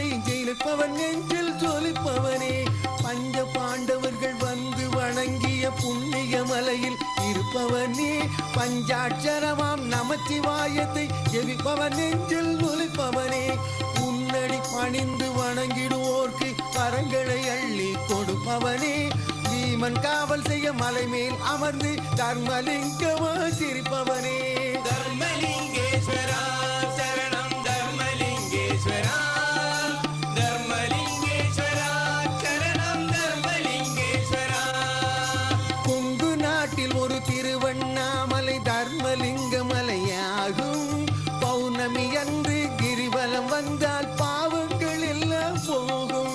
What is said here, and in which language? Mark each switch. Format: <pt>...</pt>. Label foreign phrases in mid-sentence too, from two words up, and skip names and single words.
<ta>ஜெயிப்பவன் நெஞ்சில் ஜொலிப்பவனே பஞ்ச பாண்டவர்கள் வந்து வணங்கிய புண்ணிய மலையில் இருப்பவனே பஞ்சாட்சரமாம் நமச்சிவாயத்தை ஜெயிப்பவன் நெஞ்சில் ஜொலிப்பவனே உன்னடி பணிந்து வணங்கிடுவோர்க்கு வரங்களை அள்ளி கொடுப்பவனே பீமன் காவல் செய்ய மலை மேல் அமர்ந்து தர்மலிங்கமா சிரிப்பவனே</ta> <sa>धर्मलिंगेश्वर चरणं धर्मलिंगेश्वर धर्मलिंगेश्वर चरणं धर्मलिंगेश्वर</sa> <ta>கொங்கு நாட்டில் ஒரு திருவண்ணாமலை தர்மலிங்க மலையாகும் பௌர்ணமி அன்று கிரிவலம் வந்தால் பாவங்கள் எல்லாம் போகும்</ta>